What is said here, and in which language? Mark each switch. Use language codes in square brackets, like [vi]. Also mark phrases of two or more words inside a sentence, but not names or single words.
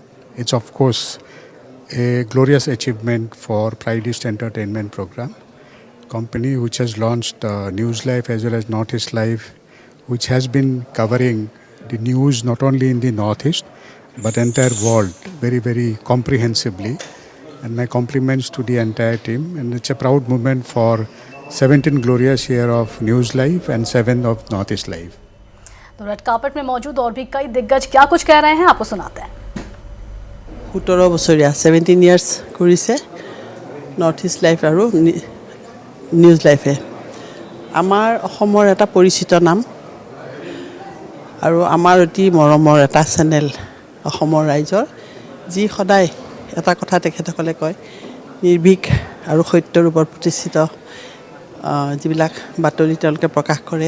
[en] It's of course a glorious achievement for Pride East Entertainment Program, company which has launched News Live as well as Northeast Live, which has been covering the news not only in the Northeast but entire world very, very comprehensively. And my compliments to the entire team. And it's a proud moment for 17 glorious year of News Live and 7 of Northeast Live. [hi] तो रेड कार्पेट में मौजूद और भी कई दिग्गज क्या कुछ कह रहे हैं आपको सुनाते हैं। [as] 17 বছৰীয়া 17 ইয়ার্স কৰিছে নৰ্থ ইষ্ট লাইফ আৰু নিউজ লাইফে। আমাৰ অসমৰ এটা পৰিচিত নাম আৰু আমাৰ অতি মৰমৰ এটা চেনেল অসমৰ ৰাইজৰ, যি সদায় এটা কথা তেখেতসকলে কয়, নিৰ্ভীক আৰু সত্যৰ ওপৰত প্ৰতিষ্ঠিত যিবিলাক বাতৰি তেওঁলোকে প্ৰকাশ কৰে।